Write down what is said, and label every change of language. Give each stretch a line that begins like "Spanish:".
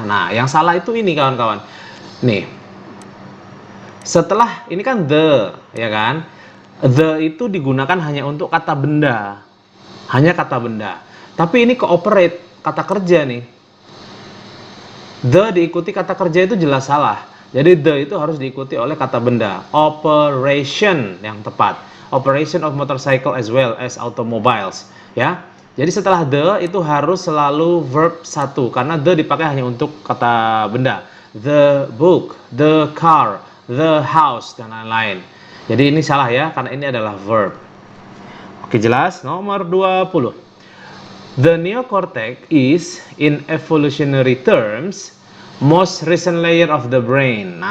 Indonesian: Nah, yang salah itu ini, kawan-kawan. Nih, setelah ini kan the, ya kan? The itu digunakan hanya untuk kata benda, hanya kata benda. Tapi ini cooperate, kata kerja nih. The diikuti kata kerja itu jelas salah. Jadi the itu harus diikuti oleh kata benda. Operation yang tepat.
English: Operation of motorcycle as well as automobiles.
Indonesian: Ya. Jadi setelah the itu harus selalu verb 1 karena the dipakai hanya untuk kata benda.
English: The book, the car, the house
Indonesian: dan lain-lain. Jadi ini salah ya karena ini adalah verb. Oke, jelas? Nomor 20.
English: The neocortex is, in evolutionary terms, most recent layer of the brain.